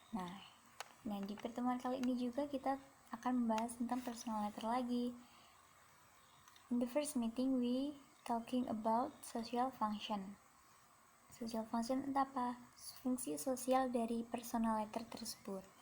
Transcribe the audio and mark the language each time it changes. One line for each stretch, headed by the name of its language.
Indonesian: Nah, di pertemuan kali ini juga kita akan membahas tentang personal letter lagi.
English: In the first meeting, we talking about social function.
Indonesian: Social function itu apa? Fungsi sosial dari personal letter tersebut.